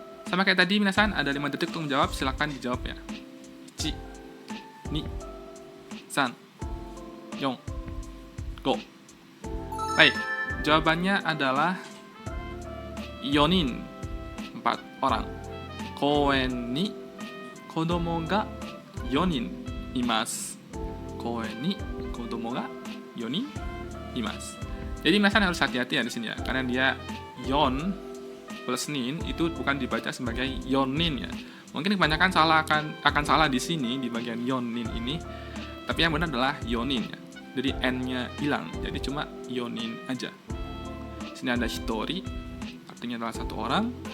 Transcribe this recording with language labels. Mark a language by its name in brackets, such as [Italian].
[Indonesian] Sama kayak tadi, minasan, ada 5 detik untuk menjawab, silakan dijawab ya. 1, 2, 3, 4, 5. Baik, jawabannya adalah yonin, 4 orang. [Japanese] Koen ni kodomo ga 4人います。公園に子供が4人います。 [Indonesian] Jadi minasan harus hati-hati ya di sini ya, karena dia yon plus nin itu bukan dibaca sebagai yonin ya. Mungkin kebanyakan akan salah di sini di bagian yonin ini, tapi yang benar adalah yonin ya. Jadi n-nya hilang, jadi cuma yonin aja. Di sini ada hitori, artinya adalah 1 orang.